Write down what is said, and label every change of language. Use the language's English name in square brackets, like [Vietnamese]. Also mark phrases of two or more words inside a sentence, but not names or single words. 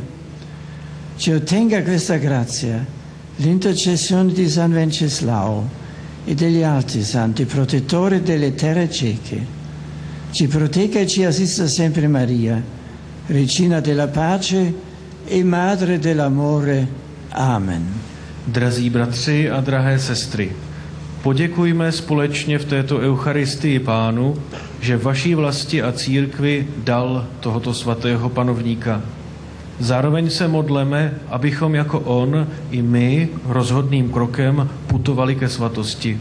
[Italian] Ci ottenga questa grazia l'intercessione di San Venceslao e degli altri santi protettori delle terre ceche. Ci protegga e ci assista sempre Maria, Regina della pace e Madre dell'amore. Amen. [Czech] Drazí bratři a drahé sestry, poděkujme společně v této Eucharistii Pánu, že vaší vlasti a církvi dal tohoto svatého panovníka. Zároveň se modleme, abychom jako on i my rozhodným krokem putovali ke svatosti.